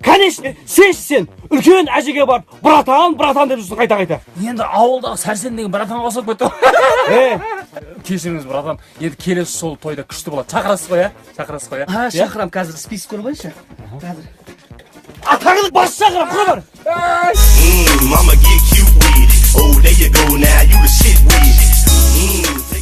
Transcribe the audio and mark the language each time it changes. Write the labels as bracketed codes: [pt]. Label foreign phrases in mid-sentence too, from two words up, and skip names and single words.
[kk] Конечно, сен үлкен әжеге барып, братан деп жүрсің қайта. Енді ауылдағы сәрсен деген братан қосып кетті. Кешіріңіз, братан. Енді келесі сол тойда күшті болады. Шақырасыз ғой, шақырасыз ғой. Шақырам, қазір список көріп алайыншы. Қазір. Атағылық бас шақырам, құра бар. [en] Mama get cute with it. Oh, there you go now, you the shit with it.